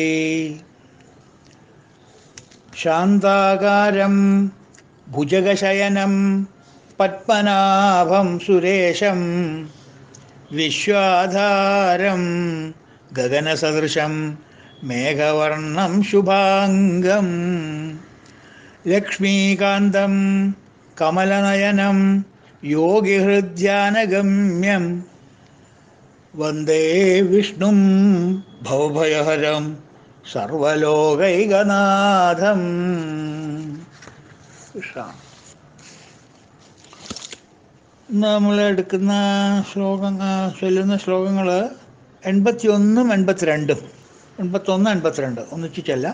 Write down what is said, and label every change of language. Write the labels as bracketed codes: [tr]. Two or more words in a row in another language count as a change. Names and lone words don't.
[sa] शान्ताकारं भुजगशयनं पद्मनाभं सुरेशं विश्वाधारं गगनसदृशं मेघवर्णं शुभाङ्गं लक्ष्मीकान्तं कमलनयनं योगिहृद्यानगम्यं वन्दे विष्णुं भवभयहरं സർവലോകൈകനാഥം. [ml] കൃഷ്ണ. ഇന്ന് നമ്മൾ എടുക്കുന്ന ചൊല്ലുന്ന ശ്ലോകങ്ങൾ 81 82. 81 82 ഒന്നിച്ചു ചെല്ലാം.